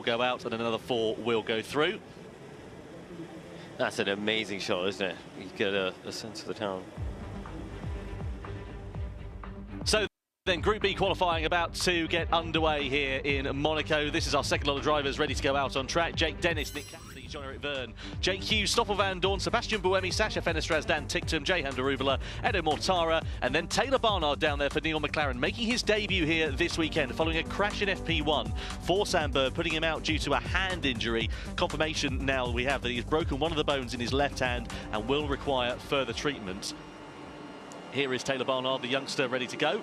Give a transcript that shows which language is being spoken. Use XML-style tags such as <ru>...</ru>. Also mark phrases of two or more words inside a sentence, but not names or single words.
<en>Another 11 will go out and another 4 will go through. That's an amazing shot, isn't it? You get a sense of the town. So then Group B qualifying about to get underway here in Monaco. This is our second lot of drivers ready to go out on track. Jake Dennis, Nick Cassidy, John-Eric Verne, Jake Hughes, Stoffel Van Dorn, Sebastian Buemi, Sasha Fenestraz, Dan Ticktum, Jehan Daruvula, Edo Mortara, and then Taylor Barnard down there for Neil McLaren, making his debut here this weekend following a crash in FP1 for Sam Bird, putting him out due to a hand injury. Confirmation now we have that he's broken one of the bones in his left hand and will require further treatment. Here is Taylor Barnard, the youngster, ready to go.</en>